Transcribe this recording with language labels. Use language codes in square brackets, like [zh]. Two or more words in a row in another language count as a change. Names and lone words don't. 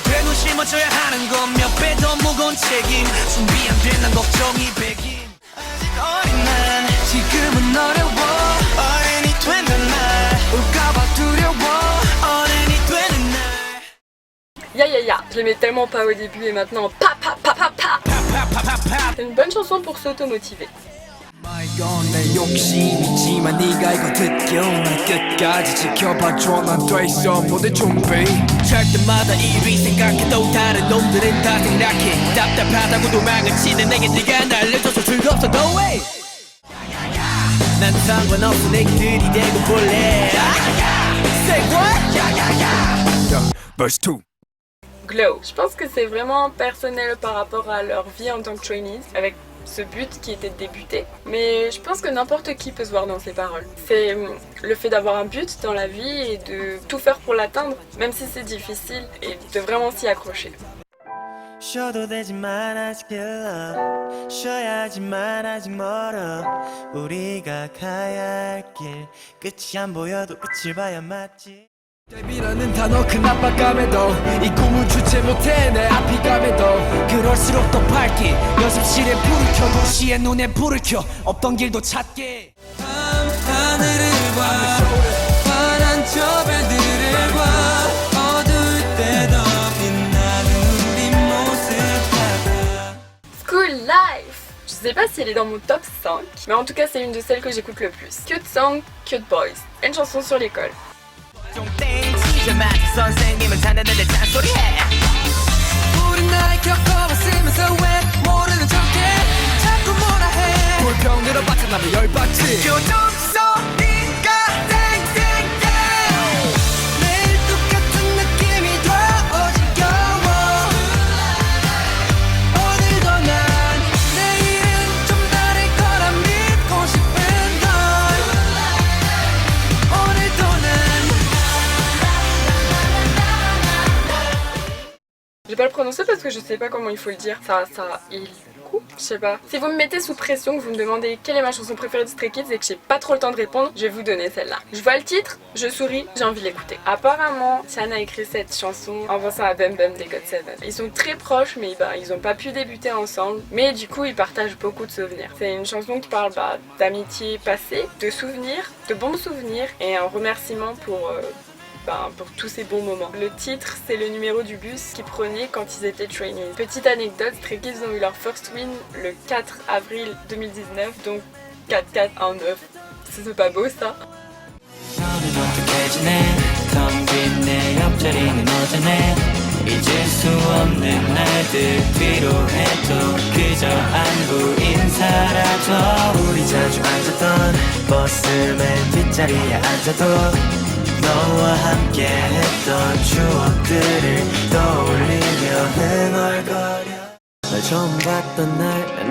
[ko] 돼 눈 심어줘야 하는 건 몇 배 더 무거운 책임 준비 안 된 난 걱정이 백인 아직 어린 난 지금은 어려워 어른이 된단 말 올까봐 두려워 어른이 되는 날 [fr] Ya ya ya, je l'aimais tellement pas au début et maintenant pa pa pa pa pa. C'est une bonne chanson pour s'automotiver. [ko] 내 욕심이지만 네가 이거 듣겨 날 끝까지 지켜봐줘 난 돼 있어 모든 준비 잘 때마다 이리 생각해도 다른 놈들은 다 생략해 답답하다고 도망을 치는 내게 네가 날려줘서 즐겁어 [en] no way [ko] 난 상관없어 내기들이 되고 볼래 [en] Say what? Yeah, verse 2 Glow. [fr] Je pense que c'est vraiment personnel par rapport à leur vie en tant que trainees, avec ce but qui était de débuter. Mais je pense que n'importe qui peut se voir dans ces paroles. C'est le fait d'avoir un but dans la vie et de tout faire pour l'atteindre, même si c'est difficile, et de vraiment s'y accrocher. [ko] 쉬어도 되지만 아직 길러 쉬어야지만 아직 멀어 우리가 가야 할 길 끝이 안 보여도 끝을 봐야 맞지 데뷔라는 단어 큰 압박감에도 이 꿈을 주체 못해 내 앞이 감에도 그럴수록 더 밝게 연습실에 불을 켜 도시에 눈에 불을 켜 없던 길도 찾게 하늘을 봐 환한 저 별들을 봐 어두울 때도 빛나는 우리 모습 하나 [fr] School Life! Je sais pas si elle est dans mon top 5, mais en tout cas c'est une de celles que j'écoute le plus. [en] Cute Song, Cute Boys. [fr] Une chanson sur l'école. [ko] 선생님은 자네들의 잔소리해 우린 나이 겪어봤으면서 왜 모르는 척해 자꾸 뭐라 해 불평 들어봤자 나도 열받지 교정 소리가 땡땡땡 매일 똑같은 느낌이 더 지겨워 오늘도 난 내일은 좀 다를 거라 믿고 싶은 걸 오늘도 난 [fr] Je vais pas le prononcer parce que je sais pas comment il faut le dire. Il coupe, je sais pas. Si vous me mettez sous pression, que vous me demandez quelle est ma chanson préférée de Stray Kids et que j'ai pas trop le temps de répondre, je vais vous donner celle-là. Je vois le titre, je souris, j'ai envie de l'écouter. Apparemment, Chan a écrit cette chanson en pensant à Bum Bum des GOT7. Ils sont très proches, mais ils ont pas pu débuter ensemble. Mais du coup, ils partagent beaucoup de souvenirs. C'est une chanson qui parle d'amitié passée, de souvenirs, de bons souvenirs et un remerciement pour tous ces bons moments. Le titre, c'est le numéro du bus qu'ils prenaient quand ils étaient trainees. Petite anecdote, Stray Kids ont eu leur [en] first win [fr] le 4 avril 2019, donc 4-4, 1-9. C'est pas beau ça? [ko] 너는 어떻게 지내 텅 빈 내 옆자리는 어쩌네 잊을 수 없는 날들 필요해도 그저 안부 인사라도 우리 자주 앉았던 버스 맨 뒷자리에 앉아도 너와 함께 했던 추억들을 떠올리며 흥얼거려 널 처음 봤던 날